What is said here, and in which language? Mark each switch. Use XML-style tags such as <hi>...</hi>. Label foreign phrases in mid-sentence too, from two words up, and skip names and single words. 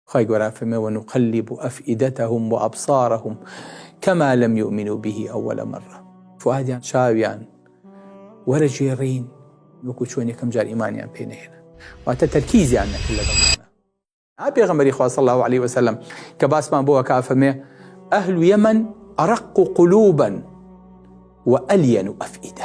<ckb>خی گەورە فەرمێ</ckb> <ar>ونقلب أفئدتهم وأبصارهم كما لم يؤمنوا به أول مرة.</ar> <ckb>فؤادیان چاویان وەرەگێڕین وەکو چۆن یەکەم جار ئیمانیان پێ نەهێنا، واتە تەرکیزیان نەکرد لەگەڵمانە. پێغەمبەری خوا</ckb> <ar>صلی الله عليه وسلم</ar> <ckb>کە باسمان بۆ ئەکا فەرمێ</ckb> <ar>ئەهل یەمەن أرق قلوبا وألين أفئدة.</ar>